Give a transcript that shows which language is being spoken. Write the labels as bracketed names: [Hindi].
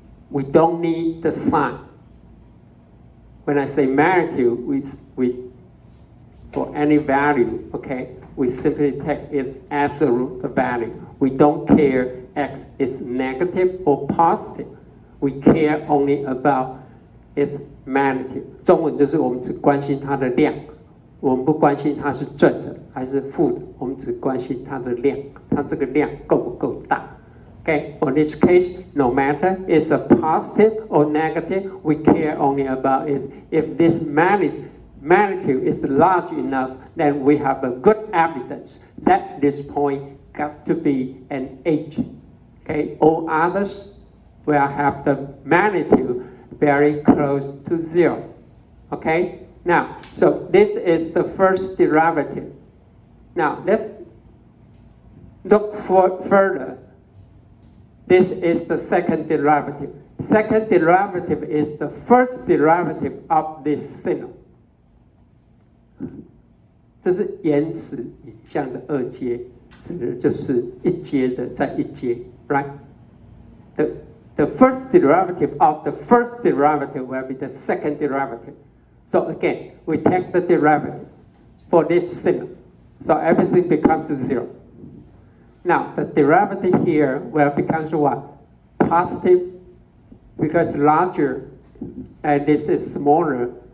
[English] We don't need the sign. When I say magnitude, we for any value, okay, we simply take its absolute value. We don't care x is negative or positive. We care only about its magnitude. [Chinese] 中文就是我们只关心它的量，我们不关心它是正的还是负的，我们只关心它的量，它这个量够不够大。 [English] Okay, for this case, no matter it's a positive or negative, we care only about is if this magnitude is large enough, then we have a good evidence that this point got to be an edge. Okay, all others will have the magnitude very close to 0. Okay, now, so this is the first derivative. Now, let's look further. This is the second derivative. Second derivative is the first derivative of this signal. [Chinese] 这是延时影像的二阶，指的就是一阶的再一阶 ，right? [English] The first derivative of the first derivative will be the second derivative. So again, we take the derivative for this signal. So everything becomes 0. Now, the derivative here will becomes what? Positive, because larger, and this is smaller.